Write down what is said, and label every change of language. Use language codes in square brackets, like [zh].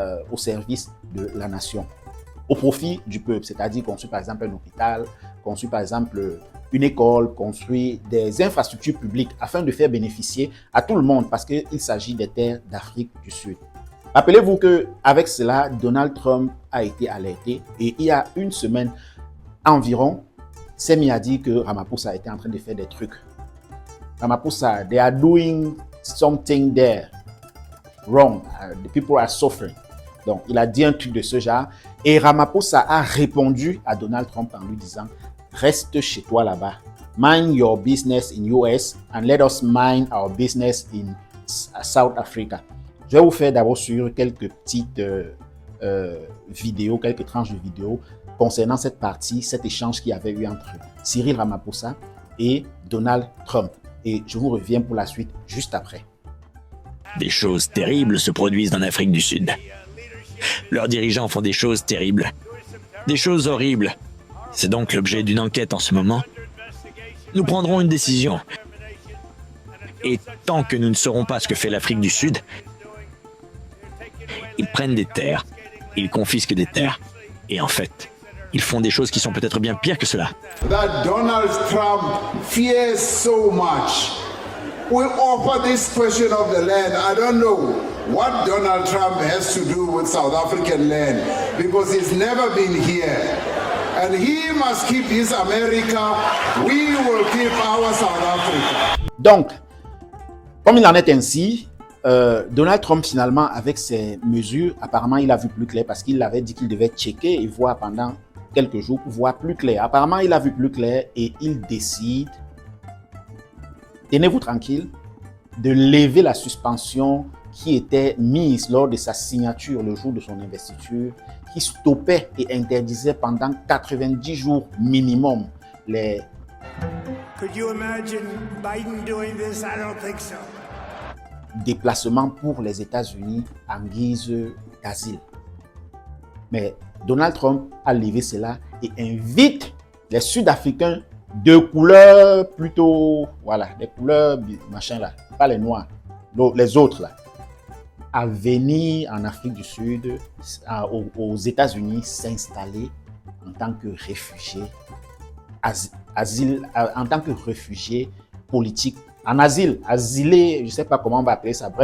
[fr] au service de la nation, au profit du peuple, c'est-à-dire construire par exemple un hôpital, construire par exemple une école, construire des infrastructures publiques afin de faire bénéficier à tout le monde parce qu'il s'agit des terres d'Afrique du Sud. Rappelez-vous qu'avec cela, Donald Trump a été alerté et il y a une semaine environ, s'est mis à dire que Ramaphosa était en train de faire des trucs. [en] Ramaphosa, they are doing something there wrong. The people are suffering. [fr] Donc, il a dit un truc de ce genre. Et Ramaphosa a répondu à Donald Trump en lui disant, reste chez toi là-bas. [en] Mind your business in US and let us mind our business in South Africa. [fr] Je vais vous faire d'abord sur quelques petites vidéos, quelques tranches de vidéos concernant cette partie, cet échange qu'il y avait eu entre Cyril Ramaphosa et Donald Trump. Et je vous reviens pour la suite juste après. Des choses terribles se produisent en Afrique du Sud. Leurs dirigeants font des choses terribles, des choses horribles. C'est donc l'objet d'une enquête en ce moment. Nous prendrons une décision. Et tant que nous ne saurons pas ce que fait l'Afrique du Sud, ils prennent des terres, ils confisquent des terres, et en fait, ils font des choses qui sont peut-être bien pires que cela. [en] That Donald Trump fears so much. We offer this question of the land. I don't know what Donald Trump has to do with South African land because he's never been here. And he must keep his America. We will keep our South Africa. [fr] Donc, comme il en est ainsi, Donald Trump, finalement, avec ses mesures, apparemment, il a vu plus clair parce qu'il avait dit qu'il devait checker et voir pendant quelques jours pour voir plus clair. Apparemment, il a vu plus clair et il décide, tenez-vous tranquille, de lever la suspension qui était mise lors de sa signature le jour de son investiture, qui stoppait et interdisait pendant 90 jours minimum les... [en] Could you imagine Biden doing this? I don't think so. [fr] Déplacements pour les États-Unis en guise d'asile. Mais Donald Trump a levé cela et invite les Sud-Africains de couleur plutôt, voilà, des couleurs machin là, pas les noirs, les autres là, à venir en Afrique du Sud, aux États-Unis, s'installer en tant que réfugiés, en tant que réfugiés politiques, en asile, asilés, je ne sais pas comment on va appeler ça.